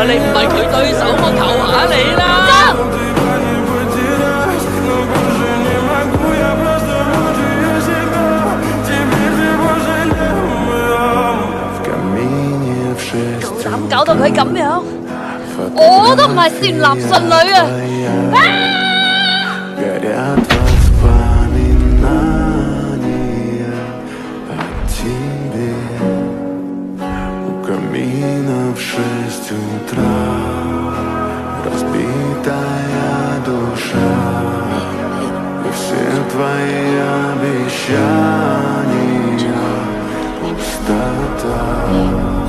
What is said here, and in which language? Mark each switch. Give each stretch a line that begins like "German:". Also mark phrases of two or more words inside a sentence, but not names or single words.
Cantonese: 你唔係佢對手，我求下你啦！夠膽搞到佢咁樣，我都唔係善男信女啊！
Russian: Камина в 6 утра, разбитая душа, и все твои обещания пустота.